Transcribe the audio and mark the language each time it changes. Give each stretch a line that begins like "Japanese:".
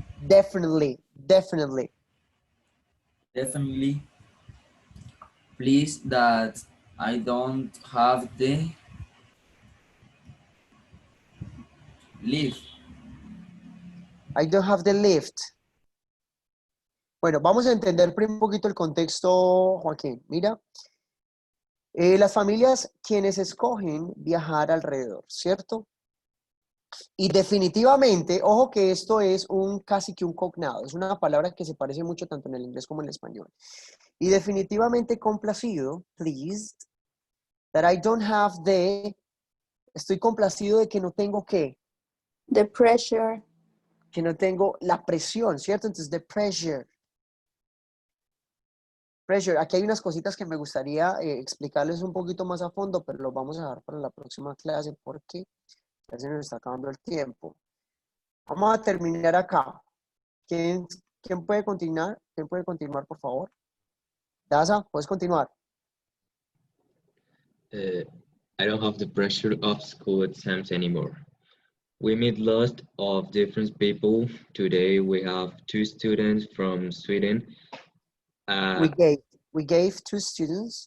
English: Definitely, definitely. Definitely pleased that I don't have the leave. I don't have the lift.
Spanish: Bueno, vamos a entender primero un poquito el contexto, Joaquín. Mira, las familias quienes escogen viajar alrededor, ¿cierto? Y definitivamente, ojo que esto es casi que un cognado, es una palabra que se parece mucho tanto en el inglés como en el español. Y definitivamente complacido,
English: pleased, that I don't have
Spanish: estoy complacido de que no tengo ¿qué?
English: The pressure.
Spanish: Que no tengo la presión, ¿cierto? Entonces,
English: the pressure.
Spanish: Pressure, aquí hay unas cositas que me gustaría explicarles un poquito más a fondo, pero lo vamos a dejar para la próxima clase porque ya se nos está acabando el tiempo. Vamos a terminar acá. ¿Quién puede continuar? ¿Quién puede continuar, por favor? Daza, ¿puedes continuar?
English: I don't have the pressure of school exams anymore. We meet lots of different people. Today we have 2 students from Sweden. We gave 2 students.